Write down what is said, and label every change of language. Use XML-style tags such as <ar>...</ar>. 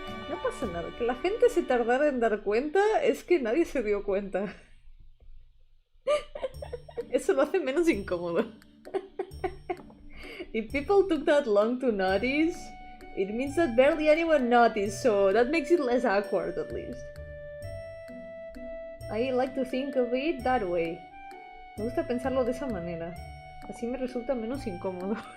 <es>No pasa nada, que la gente se tardara en dar cuenta es que nadie se dio cuenta. Eso lo hace menos incómodo.</es> <en>If people took that long to notice, it means that barely anyone noticed, so that makes it less awkward at least. I like to think of it that way.</en> <es>Me gusta pensarlo de esa manera. Así me resulta menos incómodo.</es>